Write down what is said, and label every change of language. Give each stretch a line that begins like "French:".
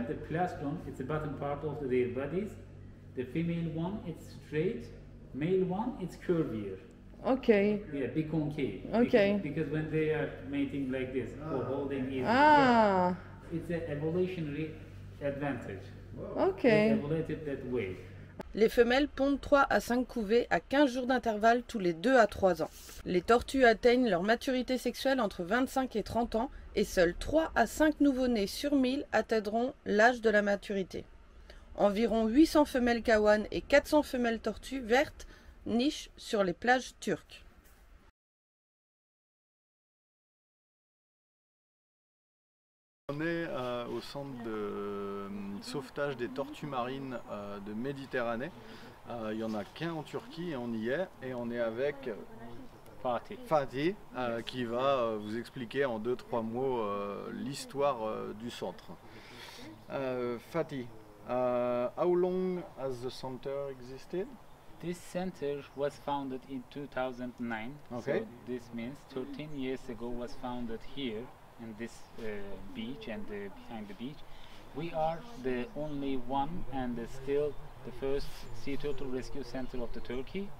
English: but the plastron, it's the bottom part of their bodies. The female one, it's straight. Male one, it's curvier. Okay. Yeah, big concave. Okay. Because when they are mating like this, for holding easy, Ah, it's an evolutionary advantage. They okay. evolved that way.
French: Les femelles pondent 3 à 5 couvées à 15 jours d'intervalle tous les 2 à 3 ans. Les tortues atteignent leur maturité sexuelle entre 25 et 30 ans et seuls 3 à 5 nouveau-nés sur 1000 atteindront l'âge de la maturité. Environ 800 femelles kawan et 400 femelles tortues vertes nichent sur les plages turques. On est au centre de sauvetage des tortues marines de Méditerranée. Il n'y en a qu'un en Turquie et on y est. Et on est avec Fatih qui va vous expliquer en 2-3 mots l'histoire du centre.
English: Fatih, how long has the center existed? This center was founded in 2009. Okay. So this means 13 years ago was founded here in this beach and behind the beach. We are the only one and still the first sea turtle rescue center of the Turkey.